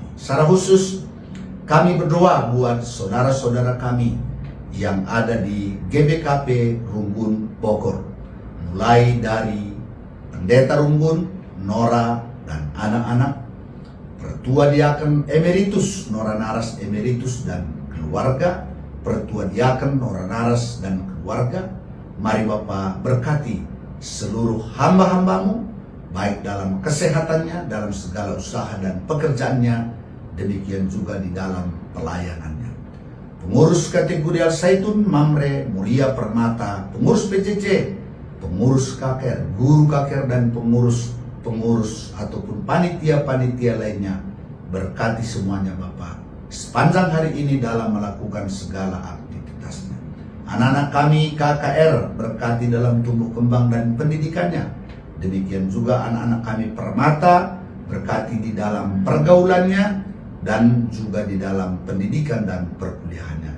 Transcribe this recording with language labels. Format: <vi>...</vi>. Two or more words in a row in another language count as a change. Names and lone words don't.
<id>Secara khusus kami berdoa buat saudara-saudara kami yang ada di GBKP Runggun Bogor, mulai dari Pendeta Runggun, Nora dan anak-anak, Pertua Diaken Emeritus Nora Naras Emeritus dan keluarga, Pertua Diaken Nora Naras dan keluarga. Mari Bapa berkati seluruh hamba-hamba-Mu, baik dalam kesehatannya, dalam segala usaha dan pekerjaannya, demikian juga di dalam pelayanannya. Pengurus kategori Al-Zaitun, Mamre, Muria Permata, pengurus PJJ, pengurus KKR, guru KKR, dan pengurus ataupun panitia-panitia lainnya, berkati semuanya Bapa sepanjang hari ini dalam melakukan segala aktivitasnya. Anak-anak kami KKR, berkati dalam tumbuh kembang dan pendidikannya. Demikian juga anak-anak kami Permata, berkati di dalam pergaulannya dan juga di dalam pendidikan dan perkuliahannya.</id>